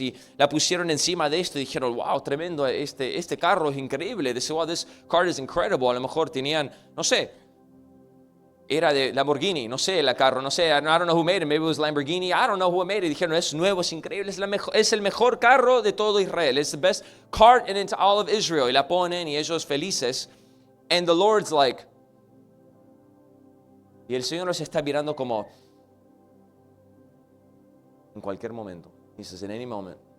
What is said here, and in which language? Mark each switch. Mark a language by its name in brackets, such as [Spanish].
[Spanish] Y la pusieron encima de esto y dijeron, wow, tremendo, este carro es increíble. [English] They said, wow, this cart is incredible. [Spanish] A lo mejor tenían, no sé, [English] era de Lamborghini, no sé, el carro, no sé, I don't know who made it, maybe it was Lamborghini, I don't know who made it. [Spanish] Dijeron, es nuevo, es increíble, es el mejor carro de todo Israel, [English] it's the best cart in all of Israel. [Spanish] Y la ponen y ellos felices. [English] And the Lord's like, [Spanish] y el Señor los está mirando como, en cualquier momento. [English] He says, in any moment.